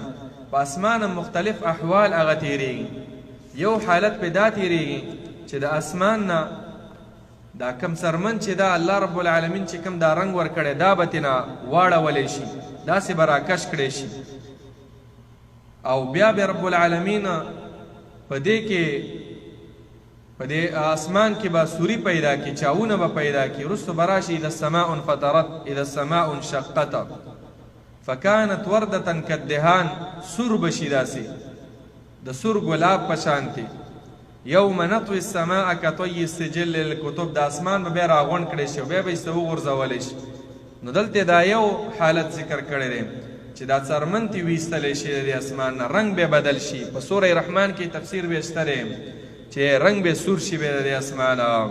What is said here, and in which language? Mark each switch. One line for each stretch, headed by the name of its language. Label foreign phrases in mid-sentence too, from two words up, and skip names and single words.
Pashto: په اسمان هم مختلف احوال هغه تیریږي. یو حالت پې دا تیریږي چې د اسمان نه دا کم څرمن چې دا
Arabic: الله رب العالمین
Pashto: چې کم دا رنګ ورکړی دا به ترېنه واړولی شي داسې به راکش کړی شي او بیا به
Arabic: رب العالمین
Pashto: په دې اسمان کې به سوري پیدا کړي چاونه به پیدا کړي وروسته به راشي
Arabic: اذا السماء انفطرت اذا السماء انشقت فکانت وردة کالدهان
Pashto: سور به شي داسې د سور ګلاب په شانتې.
Arabic: یوم نطوي السماء کطی السجل للکتب
Pashto: د اسمان به بیا راغونډ کړی شي او بیا به یې وغورځولی شي. نو دلته دا یو حالت ذکر کړی دی چې دا څرمن تې ویستلی شي د اسمان نه رنګ به بدل شي. په سوره رحمان کې تفسیر به شته دی چې رنګ به سور شي به د اسمانه.